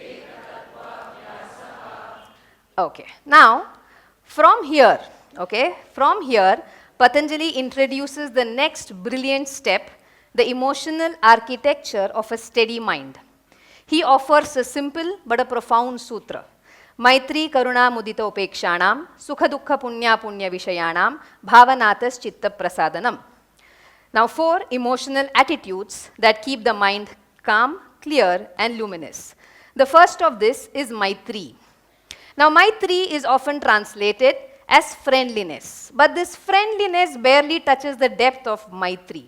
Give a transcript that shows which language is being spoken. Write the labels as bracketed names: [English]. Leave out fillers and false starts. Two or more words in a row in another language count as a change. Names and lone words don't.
[English] Okay, now from here, Patanjali introduces the next brilliant step, the emotional architecture of a steady mind. He offers a simple but a profound sutra. [Sanskrit] Maitri Karuna Mudita Upekshanam, Sukha Dukkha Punya Punya Vishayanam, Bhavanatas Chitta Prasadanam. [English] Now, 4 emotional attitudes that keep the mind calm, clear, and luminous. The first of this is Maitri. Now, Maitri is often translated as friendliness, but this friendliness barely touches the depth of Maitri.